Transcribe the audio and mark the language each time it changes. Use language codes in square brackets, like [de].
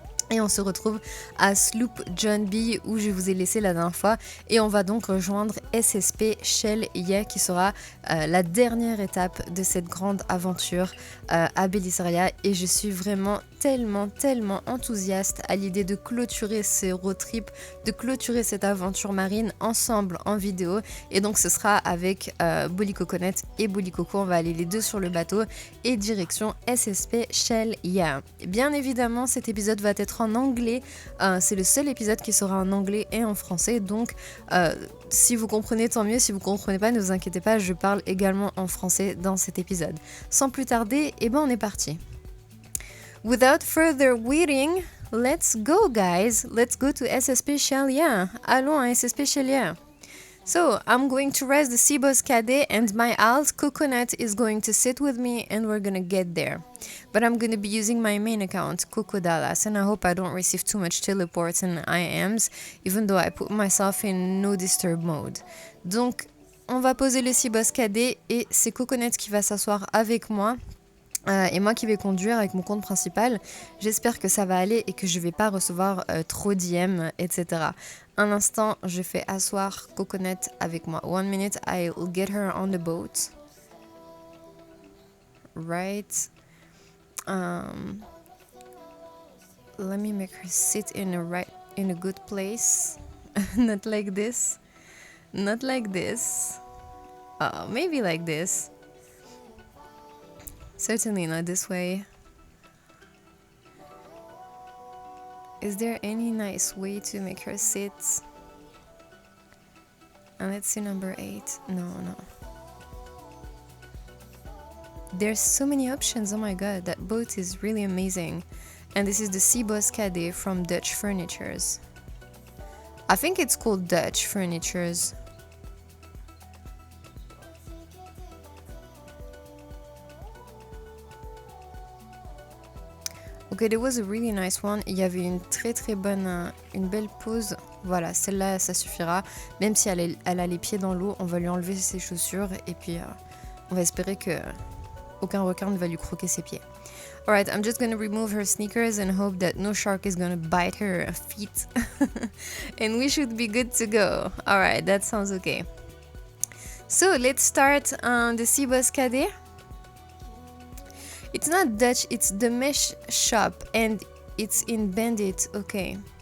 [fr] Et on se retrouve à Sloop John B où je vous ai laissé la dernière fois et on va donc rejoindre Specialia qui sera la dernière étape de cette grande aventure à Bellisseria et je suis vraiment tellement enthousiaste à l'idée de clôturer ce road trip, de clôturer cette aventure marine ensemble en vidéo et donc ce sera avec Bollycoco et Bollycoco, on va aller les deux sur le bateau et direction Specialia. Bien évidemment cet épisode va être en anglais, c'est le seul épisode qui sera en anglais et en français donc si vous comprenez tant mieux, si vous comprenez pas ne vous inquiétez pas, je parle également en français dans cet épisode. Sans plus tarder, on est parti. [en] Without further waiting, let's go guys, let's go to Specialia. [fr] Allons à Specialia. [en] So, I'm going to raise the Seaboss Cadet and my alt Coconut is going to sit with me and we're gonna get there. But I'm gonna be using my main account, Coco Dallas, and I hope I don't receive too much teleports and IMs, even though I put myself in no disturb mode. [fr] Donc, on va poser le Seaboss Cadet et c'est Coconut qui va s'asseoir avec moi. Et moi qui vais conduire avec mon compte principal, j'espère que ça va aller et que je vais pas recevoir trop d'IM, etc. Un instant, je fais asseoir Coconut avec moi. [en] 1 minute, I'll get her on the boat. Right. Let me make her sit in a good place. Not like this. Not like this. Maybe like this. Certainly not this way. Is there any nice way to make her sit? And let's see number 8. No. There's so many options. Oh my god, that boat is really amazing. And this is the Seaboss Cadet from Dutch Furnitures. I think it's called Dutch Furnitures. Ok, there was a really nice one. [fr] Il y avait une très bonne, une belle pause. Voilà, celle-là, ça suffira. Même si elle a les pieds dans l'eau, on va lui enlever ses chaussures et puis on va espérer que aucun requin ne va lui croquer ses pieds. [en] Alright, I'm just gonna remove her sneakers and hope that no shark is gonna bite her feet. And we should be good to go. Alright, that sounds okay. So let's start the Seaboss Cadet. It's not Dutch, it's the mesh shop and it's in Bandit, okay.